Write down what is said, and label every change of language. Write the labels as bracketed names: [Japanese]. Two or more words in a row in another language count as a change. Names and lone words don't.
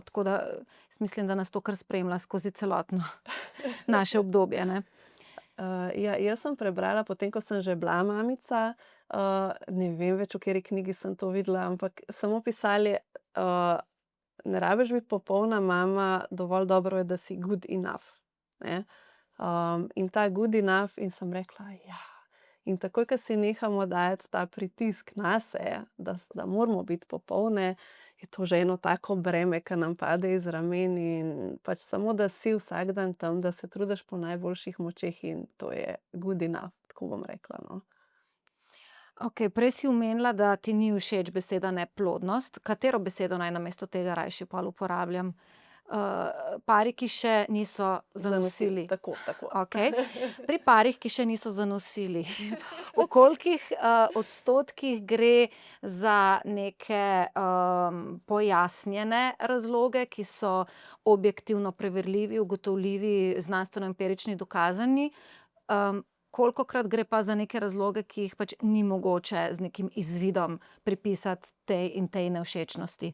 [Slovenian] Tako da jaz mislim, da nas to kar spremlja skozi celotno naše obdobje, ne. Ja, jaz sem prebrala, potem ko sem že bila mamica, ne vem več, v kateri knjigi sem to videla, ampak samo pisali, ne rabiš biti popolna mama, dovolj dobro je, da si [English] good enough, [Slovenian] ne. In ta [English] good enough, [Slovenian] in sem rekla, ja. In takoj, ko si nehamo dajati ta pritisk nase, da moramo biti popolne, je to že eno tako breme, ke nam pade iz ramen, in pač samo, da si vsak dan tam, da se trudiš po najboljših močeh, in to je [English] good enough, [Slovenian] tako bom rekla, no. Okej, prej si omenila, da ti ni všeč beseda neplodnost. Katero besedo naj namesto tega rajši pol uporabljam? Pari, ki še niso zanosili. Tako. Okej. Pri parih, ki še niso zanosili, v kolikih, odstotkih gre za neke, pojasnjene razloge, ki so objektivno preverljivi, ugotovljivi, znanstveno empirični, dokazani, Kolikokrat gre pa za neke razloge, ki jih pač ni mogoče z nekim izvidom pripisati tej in tej nevšečnosti?